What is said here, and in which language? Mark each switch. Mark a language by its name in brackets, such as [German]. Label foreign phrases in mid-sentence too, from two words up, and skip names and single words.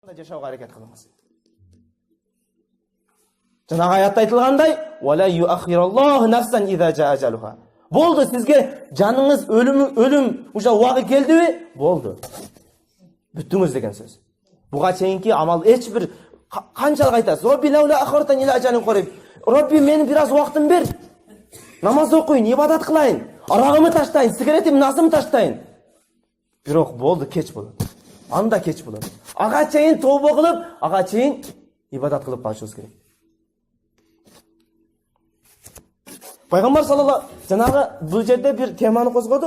[Kyrgyz] жашауга аракет кылыңыз. Жанагы аятта айтылгандай, [Arabic] "ولا يؤخر الله نفسا إذا جاء أجلها". [Kyrgyz] Болду, сизге жаныңыз өлүм уже убагы келдиби? Болду. Бүттүңүз деген сөз. Буга чейинки амал эч бир канчалык айтасыз? [Arabic] رب لولا أخرتن إلى أجل قريب. [Kyrgyz] Робби, мени бир аз убактым бер. Намаз окуйын, ибадат кылайын, арагымы таштайын, сигаретимди насымы таштайын. Бирок болду, кеч болот. Анда кеч болот. Ага чейин тобо кылып, ага чейин ибадат кылып калышыбыз керек. Пайгамбар саллаллаху жанагы бул жерде бир теманы козгодук.